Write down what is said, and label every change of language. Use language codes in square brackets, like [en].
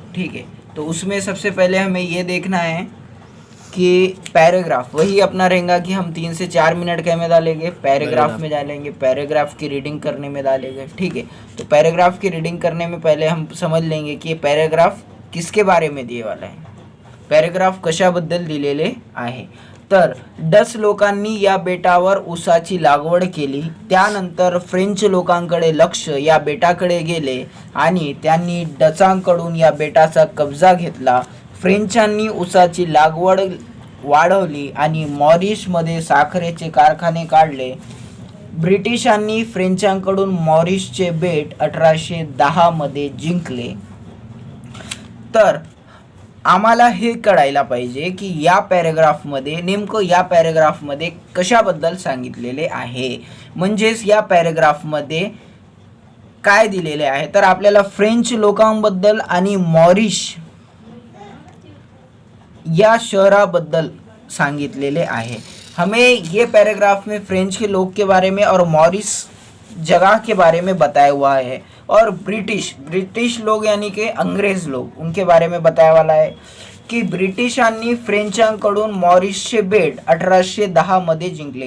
[hi] ठीक है, तो उसमें सबसे पहले हमें ये देखना है कि पैराग्राफ वही अपना रहेगा कि हम 3 से 4 मिनट के में डालेंगे, पैराग्राफ में डालेंगे, पैराग्राफ की रीडिंग करने में डालेंगे। ठीक है, तो पैराग्राफ की रीडिंग करने में पहले हम समझ लेंगे कि ये पैराग्राफ किसके बारे में दिए वाला है, [mr] पॅरेग्राफ कशाबद्दल दिलेले आहे। तर डच लोकांनी या बेटावर ऊसाची लागवड केली। त्यानंतर फ्रेंच लोकांकडे लक्ष या बेटाकडे गेले आणि त्यांनी डचांकडून या बेटाचा कब्जा घेतला। फ्रेंचांनी ऊसाची लागवड वाढवली आणि मॉरिशमध्ये साखरेचे कारखाने काढले। ब्रिटिशांनी फ्रेंचांकडून मॉरिशचे बेट 1810 मध्ये जिंकले। तर आम्हाला हे कळायला पाहिजे की या पॅरेग्राफमध्ये नेमकं या पॅरेग्राफमध्ये कशाबद्दल सांगितलेले आहे, म्हणजेच या पॅरेग्राफमध्ये काय दिलेले आहे। तर आपल्याला फ्रेंच लोकांबद्दल आणि मॉरिश या शहराबद्दल सांगितलेले आहे। [hi] हमें ये पैराग्राफ में फ्रेंच के लोग के बारे में और मॉरिस जगह के बारे में बताया हुआ है, और ब्रिटिश लोग यानी कि अंग्रेज लोग उनके बारे में बताया वाला है कि [mr] ब्रिटिशांनी फ्रेंचांकडून मॉरिसचे बेट 1810 मध्ये जिंकले।